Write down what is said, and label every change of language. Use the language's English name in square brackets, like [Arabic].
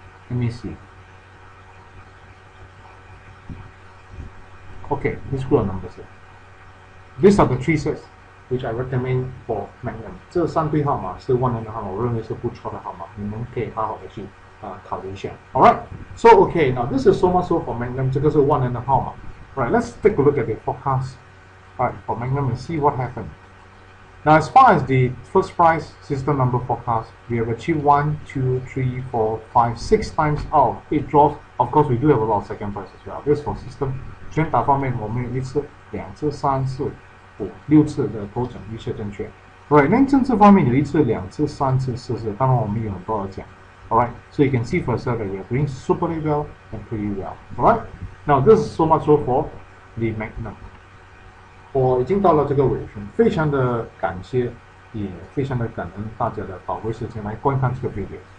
[English] let me see. Okay, Okay, this group of numbers here. These are the three sets which I recommend for Magnum. [Chinese] 这3对号码是万能的号码，我认为是不错的号码，你们可以好好的去考虑一下。 [English] All right, so okay, now this is so much so for Magnum. [Chinese] 这个是万能的号码。 [English] Right, let's take a look at the forecast. Right, for Magnum and see what happened. Now, as far as the first price system number forecast, we have achieved 1, 2, 3, 4, 5, 6 times out. It drops. Of course, we do have a lot of second price as well. This for system. [Chinese] 拳打方面，我们有1次、2次、3次、5、6次的头整预测正确。 Right， 那政治方面有1次、2次、3次、4次，当然我们有很多的奖。 [English] Alright, so you can see for yourself that we are doing superly well and pretty well. Alright, now this is so much so for the Magnum. [Chinese] 我已经到了这个尾声，非常的感谢，也非常的感恩大家的宝贵时间来观看这个 video。